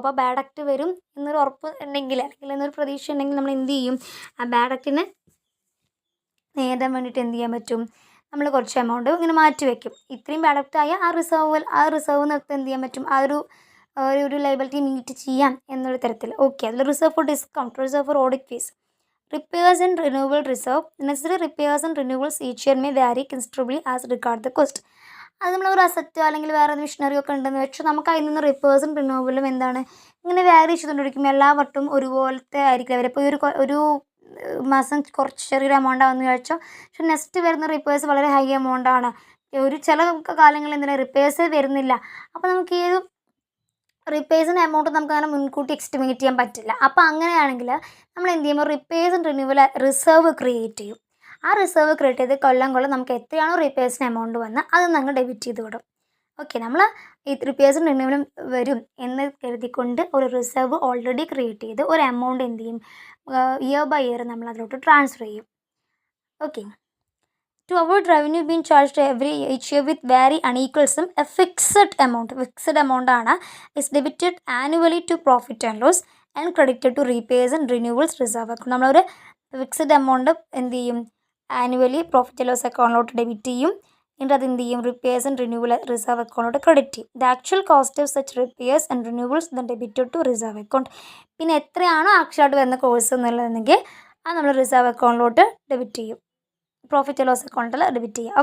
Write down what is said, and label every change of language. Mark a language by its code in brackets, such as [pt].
[ml] അപ്പോൾ bad act വരും എന്നൊരു ഉറപ്പ് ഉണ്ടെങ്കിൽ അല്ലെങ്കിൽ എന്നൊരു പ്രതീക്ഷ ഉണ്ടെങ്കിൽ നമ്മൾ എന്ത് ചെയ്യും, ആ ബാഡ് ആക്ടിനെ നേരിടാൻ വേണ്ടിയിട്ട് എന്ത് ചെയ്യാൻ പറ്റും, നമ്മൾ കുറച്ച് എമൗണ്ട് ഇങ്ങനെ മാറ്റി വയ്ക്കും. ഇത്രയും ബാഡ് ആക്ട് ആയ ആ റിസർവ് നിർത്തി എന്ത് ചെയ്യാൻ പറ്റും, ആ ഒരു ലയബിലിറ്റി മീറ്റ് ചെയ്യാം എന്നൊരു തരത്തിൽ. [en] Okay, അതിൽ reserve for discount, reserve for audit fees, repairs and renewal reserve. Necessary repairs and renewals each year may vary considerably as regard the cost. [ml] അത് നമ്മളൊരു അസറ്റോ അല്ലെങ്കിൽ വേറെ മെഷീനറിയോ ഒക്കെ ഉണ്ടെന്ന് വെച്ചാൽ നമുക്ക് അതിൽ നിന്ന് റിപ്പേഴ്സും റിന്യൂവലും എന്താണ് ഇങ്ങനെ വാരി ചെയ്തുകൊണ്ടിരിക്കും. എല്ലാ വട്ടവും ഒരുപോലത്തെ ആയിരിക്കില്ല അവർ. ഇപ്പോൾ ഒരു മാസം കുറച്ച് ചെറിയൊരു എമൗണ്ട് ആവുമെന്ന് ചോദിച്ചാൽ, പക്ഷെ നെക്സ്റ്റ് വരുന്ന റിപ്പേഴ്സ് വളരെ ഹൈ എമൗണ്ടാണ്. ചില കാലങ്ങളിൽ എന്തിനാ റിപ്പേഴ്സ് വരുന്നില്ല. അപ്പോൾ നമുക്ക് ഈ ഒരു റിപ്പേഴ്സിൻ്റെ എമൗണ്ട് നമുക്ക് അങ്ങനെ മുൻകൂട്ടി എസ്റ്റിമേറ്റ് ചെയ്യാൻ പറ്റില്ല. അപ്പോൾ അങ്ങനെയാണെങ്കിൽ നമ്മൾ എന്ത് ചെയ്യുമ്പോൾ repairs and renewal reserve create ചെയ്യും. ആ റിസർവ് ക്രിയേറ്റ് ചെയ്ത് കൊല്ലം നമുക്ക് എത്രയാണോ റിപ്പേഴ്സിന് എമൗണ്ട് വന്ന് അത് ഞങ്ങൾ ഡെബിറ്റ് ചെയ്ത് വിടും. ഓക്കെ, നമ്മൾ ഈ റിപ്പേഴ്സും റിന്യൂവലും വരും എന്ന് കരുതിക്കൊണ്ട് ഒരു റിസർവ് ഓൾറെഡി ക്രിയേറ്റ് ചെയ്ത് ഒരു എമൗണ്ട് എന്ത് ചെയ്യും, ഇയർ ബൈ ഇയർ നമ്മൾ അതിലോട്ട് ട്രാൻസ്ഫർ ചെയ്യും. [en] Okay, to avoid revenue being charged each year with very unequal sum, a fixed amount ആണ് is debited annually to profit and loss and credited to repairs and renewals reserve account. [ml] നമ്മളൊരു fixed amount എന്ത് ചെയ്യും, annually profit and loss അക്കൗണ്ടിലോട്ട് debit ചെയ്യും. എന്നിട്ട് അത് എന്ത് ചെയ്യും, repairs and renewal reserve അക്കൗണ്ടിലോട്ട് credit ചെയ്യും. [en] The actual cost of such repairs and renewals then debited to reserve account. [ml] പിന്നെ എത്രയാണോ ആക്ച്വലായിട്ട് വരുന്ന കോഴ്സ് എന്നുള്ളതെങ്കിൽ അത് നമ്മൾ റിസർവ് അക്കൗണ്ടിലോട്ട് ഡെബിറ്റ് ചെയ്യും, പ്രോഫിറ്റ് ലോസ് അക്കൗണ്ടിൽ ഡെബിറ്റ് ചെയ്യുക.